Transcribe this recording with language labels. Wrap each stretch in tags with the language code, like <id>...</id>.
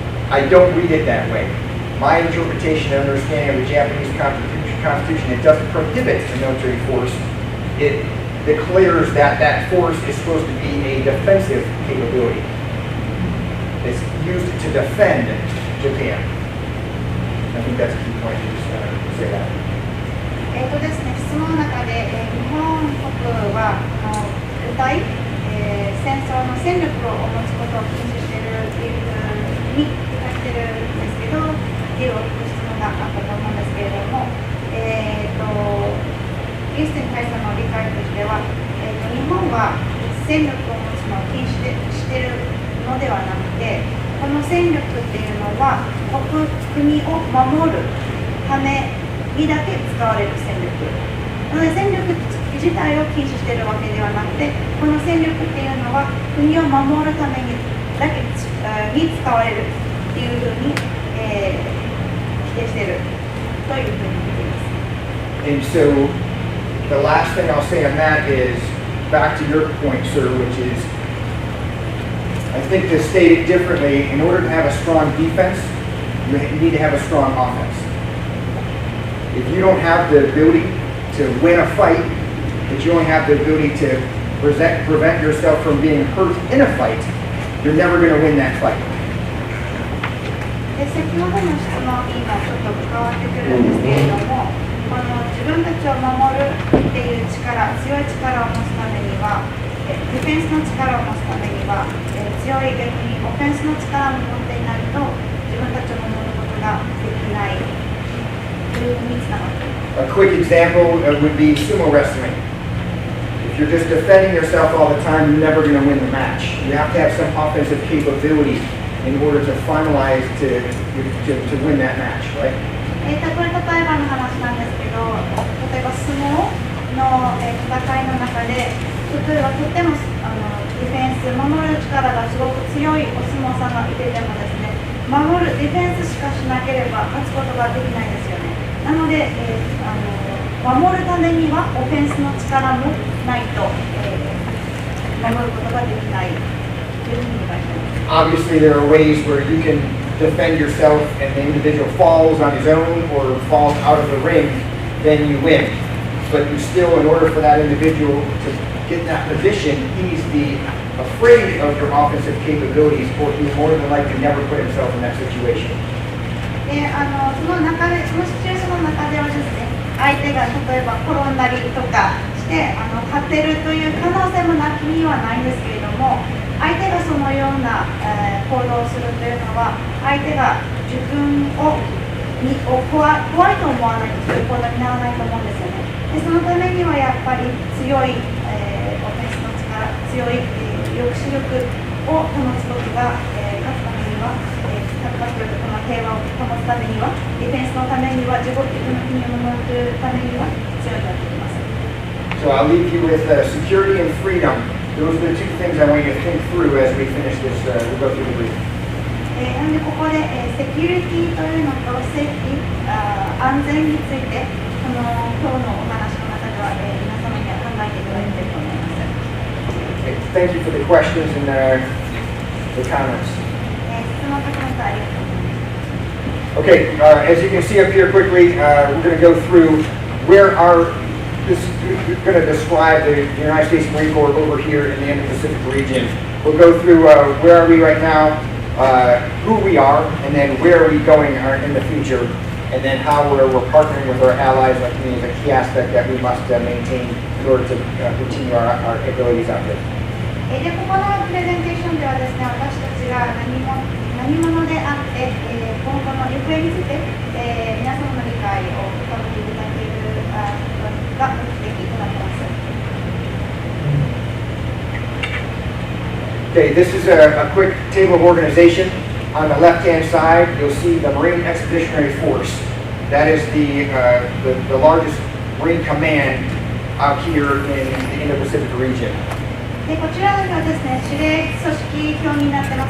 <en>I don't read it that way. My interpretation and understanding of the Japanese Constitution, it doesn't prohibit a military force. It declares that that force is supposed to be a defensive capability. It's used to defend Japan. I think that's a key point to just say that.</en> <ja>ですね、質問の中で、日本国は部隊、戦争の戦力を持つことを禁止しているっていうふうに書いてるんですけど、っていう質問があったと思うんですけれども、イーステン大佐の理解としては、日本は戦力を持つのを禁止しているのではなくて、この戦力っていうのは国を守るためにだけ使われる戦力なので、戦力自体を禁止しているわけではなくて、この戦力っていうのは国を守るためにだけに使われるっていうふうに、否定しているというふうに見ています。</ja> <en>And so the last thing I'll say on that is back to your point, sir, which is I think to state it differently, in order to have a strong defense, you need to have a strong offense. If you don't have the ability to win a fight, but you only have the ability to prevent yourself from being hurt in a fight, you're never going to win that fight.</en> <ja>で先ほどの質問に今ちょっと関わってくるんですけれども、この自分たちを守るっていう力、強い力を持つためには、ディフェンスの力を持つためには、強い逆にオフェンスの力を持っていないと自分たちを守ることができないというふうにつながっています。</ja> <en>A quick example would be sumo wrestling. If you're just defending yourself all the time, you're never going to win the match. You have to have some offensive capability in order to finalize to win that match, right?</en> <ja>これ例えばの話なんですけど、例えば相撲の戦いの中で、例えばとってもディフェンス、守る力がすごく強いお相撲さんがいててもですね、守るディフェンスしかしなければ勝つことができないですよね。なので、守るためにはオフェンスの力もないと、守ることができないというふうに理解しています。</ja> <en>Obviously, there are ways where you can defend yourself and the individual falls on his own or falls out of the ring, then you win. But you still, in order for that individual to get in that position, he needs to be afraid of your offensive capabilities, or he more than likely never put himself in that situation.</en> <ja>でその中で、そのシチュエーションの中ではですね、相手が例えば転んだりとかして勝てるという可能性もなきにはないんですけれども、相手がそのような、行動をするというのは、相手が自分を怖いと思わないとそういう行動にならないと思うんですよね。でそのためにはやっぱり強い、オフェンスの力、強い、抑止力を保つことが、勝つためには、勝つというかこの平和を保つためには、ディフェンスのためには、自分の国を守るためには必要になってきます。</ja> <en>So I'll leave you with security and freedom. Those are the two things I want you to think through as we finish this. We'll go through the brief.</en> <ja>なのでここで、セキュリティというのとセーフティ安全についてこの今日のお話の中では、皆様には考えていただきたいと思います。</ja> <en>Okay, thank you for the questions and the comments.</en> <ja>質問とコメントありがとうございます。</ja> <en>Okay, as you can see up here quickly, we're going to go through where this is going to describe the United States Marine Corps over here in the Indo-Pacific region. We'll go through where are we right now, who we are, and then where are we going in the future, and then how we're partnering with our allies. I think is a key aspect that we must maintain in order to continue our abilities out there.</en> <ja>でここのプレゼンテーションではですね、私たちが何者であって、今後の行方について、皆様の理解を深めていただけることが目的となっています。</ja> <en>Okay, this is a quick table of organization. On the left-hand side, you'll see the Marine Expeditionary Force. That is the largest Marine command out here in the Indo-Pacific region.</en> <ja>でこちらにはですね、指令組織表になってます。</ja>